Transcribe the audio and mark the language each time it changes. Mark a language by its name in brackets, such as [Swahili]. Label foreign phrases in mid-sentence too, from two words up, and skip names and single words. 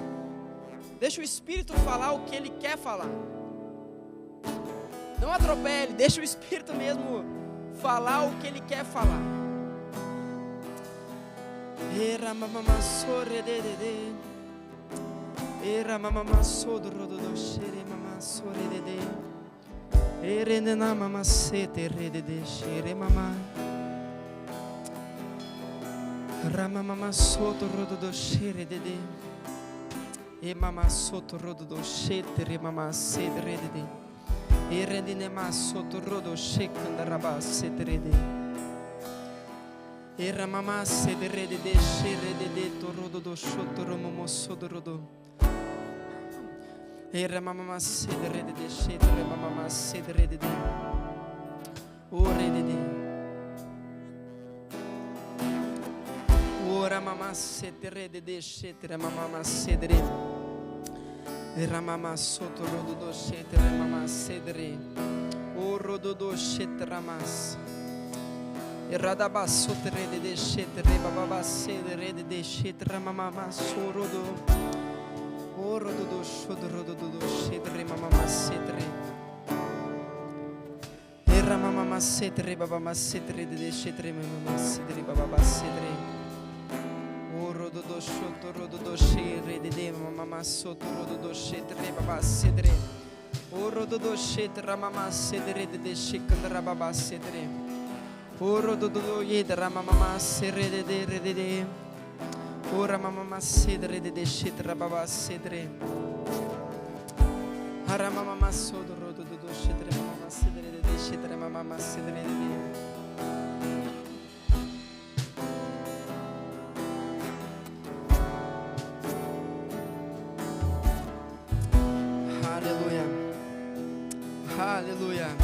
[Portuguese] Deixa o Espírito falar o que ele quer falar. Não atropele, deixa o Espírito mesmo falar o que ele quer falar. Era mamama sore de de. Era mamama sodo rodo do shere mama sore de de. Ere na mama sete rede de shere mama. Rama mama soto rodo do shere de de. E mama soto rodo do shete re mama sete rede de. E rende ne ma soto rodo shekanda raba sete rede. E ramama sete rede de shere de de to rodo do shoto romo sodo rodo. E ramama sete rede de shete re mama sete rede de. O rede de. O ramama sete rede de shete re mama sete rede. Ramama soto rodo do shete ramama sedre o rodo do shete ramas radaba soto rede de shete rebaba sedre de shete ramama sorodo o rodo do shodo rodo do shete ramama sedre ramama sedre baba sedre de shete ramama sedre baba sedre rodo do shoto rodo do shere de de mama soto rodo do shete baba sedre o rodo do shete ramama sedre de shikandra baba sedre o rodo do yedra mama sere de de o ramama sedre de shete baba sedre haramama soto rodo do shete mama sedre de shete mama sedre de Aleluia. Aleluia.